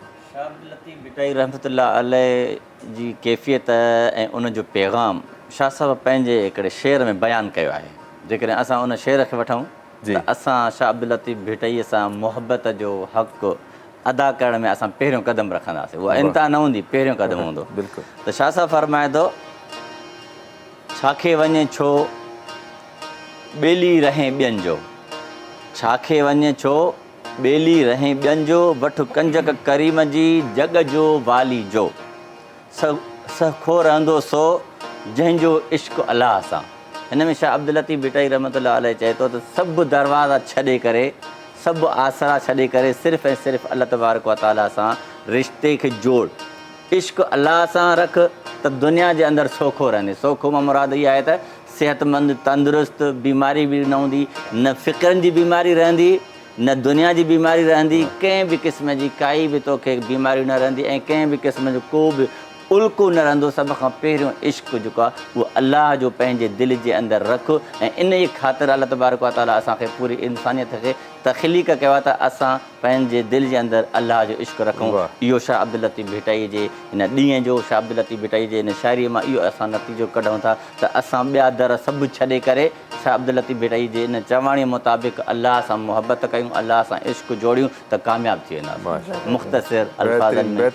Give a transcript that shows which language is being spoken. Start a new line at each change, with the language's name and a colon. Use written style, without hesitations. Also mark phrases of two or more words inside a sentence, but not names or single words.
Sindhi: शाह अब्दुल लतीफ़ भिटाई
Arabic: رحمة الله عليه
Sindhi: जी कैफ़ियत ऐं उनजो पैगाम शाह साहिबु पंहिंजे हिकिड़े शेर में बयानु कयो आहे जेकॾहिं असां उन शेर खे वठूं त असां शाह अब्दुल लतीफ़ भिटाईअ सां मुहबत जो हक़ु अदा करण में असां पहिरियों कदम रखंदासीं उहा इंतिहा न हूंदी पहिरियों कदम हूंदो बिल्कुलु त शाह साहिबु फरमाए थो छाखे वञे छो ॿेली रहें ॿियनि जो छाखे वञे छो ॿेली रहें ॿियनि जो वठु कंजक करीम जी जग जो वाली जो सखो रहंदो सो जंहिंजो इश्क़ अलाह सां हिन में शाह अब्दुल लतीफ़ भिटाई
Arabic: رحمة الله عليه
Sindhi: चए थो त सभु दरवाज़ा छॾे करे सभु आसरा छॾे करे सिर्फ़ु ऐं सिर्फ़ु
Arabic: الله تبارك وتعالى
Sindhi: सां रिश्ते खे जोड़ इश्क़ अलाह सां रख त दुनिया जे अंदरि सौखो रहंदे सौखो मां मुराद इहा आहे त सेहतमंद तंदुरुस्त बीमारी बि न हूंदी न फ़िक्रनि जी बीमारी रहंदी न दुनिया जी बीमारी रहंदी कंहिं बि क़िस्म जी काई बि तोखे बीमारी न रहंदी ऐं कंहिं बि क़िस्म जो को बि उल्को न रहंदो सभ खां पहिरियों इश्क़ जेको आहे उहो अलाह जो पंहिंजे दिलि जे अंदरि रख ऐं इन जी ख़ातिर
Arabic: الله تبارك وتعالى
Sindhi: असांखे पूरी इंसानियत खे तख़लीक़ कयो आहे त असां पंहिंजे दिलि जे अंदरि अलाह जो इश्क़ रखूं इहो शाह अब्दुल लतीफ़ भिटाई जे हिन ॾींहं जो शाह अब्दुल लतीफ़ भिटाई जे हिन शाइरीअ मां इहो असां नतीजो कढूं था त असां ॿिया दर सभु छॾे करे शाह अब्दुल लतीफ़ भिटाई जे हिन चवाणीअ मुताबिक़ अलाह सां मुहबत कयूं अलाह सां इश्क़ जोड़ियूं त कामयाबु थी वेंदासीं मुख़्तसिर अल्फाज़नि